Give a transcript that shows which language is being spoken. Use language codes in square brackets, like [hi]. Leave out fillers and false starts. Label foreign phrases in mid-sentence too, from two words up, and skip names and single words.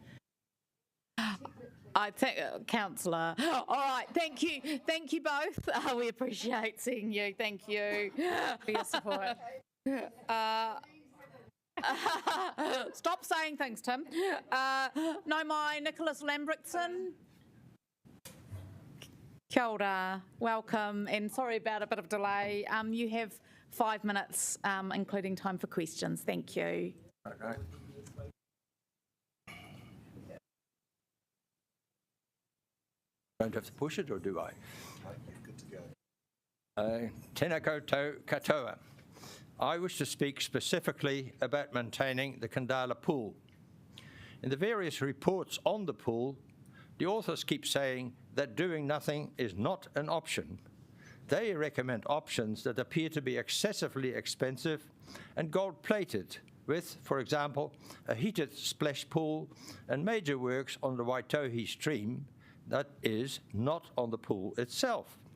[en] I think, Councillor. All right, thank you both. We appreciate seeing you. Thank you for your support. Stop saying things, Tim. No, my Nicholas Lambrickson. [mi] Kia ora, [en] welcome, and sorry about a bit of delay. You have 5 minutes, including time for questions. Thank you. Okay. Don't have to push it, or do I? Good to go. [mi] Tēnā koutou katoa. [en] I wish to speak specifically about maintaining the Kandala pool. In the various reports on the pool, the authors keep saying that doing nothing is not an option. They recommend options that appear to be excessively expensive and gold-plated, with, for example, a heated splash pool and major works on the Waitohi stream, that is, not on the pool itself.